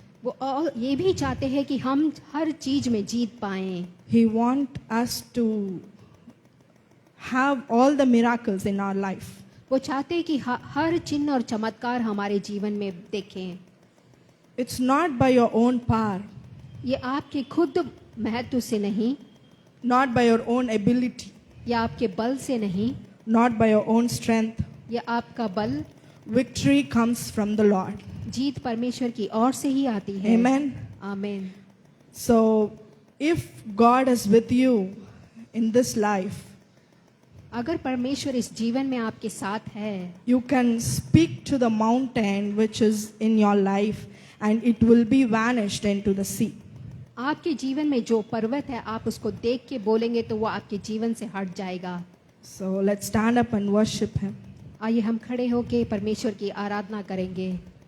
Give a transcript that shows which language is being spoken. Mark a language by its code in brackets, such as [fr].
[hi] वो और ये भी चाहते हैं कि हम हर चीज में जीत पाएं। [en] He wants us to have all the miracles in our life. [hi] वो चाहते हैं कि हर चिन्ह और चमत्कार हमारे जीवन में देखें। [en] It's not by your own power, [hi] ये आपके खुद महत्व से नहीं, [en] not by your own ability, [hi] या आपके बल से नहीं, [en] not by your own strength. [hi] या आपका बल। [en] Victory comes from the Lord. [hi] जीत परमेश्वर की ओर से ही आती है। [en] Amen. [hi] आमीन। [en] So, if God is with you in this life, [hi] अगर परमेश्वर इस जीवन में आपके साथ है, [en] you can speak to the mountain which is in your life and it will be vanished into the sea. [hi] आपके जीवन में जो पर्वत है, आप उसको देख के बोलेंगे तो वो आपके जीवन से हट जाएगा। [en] So let's stand up and worship Him. [hi] आइए हम खड़े होके परमेश्वर की आराधना करेंगे।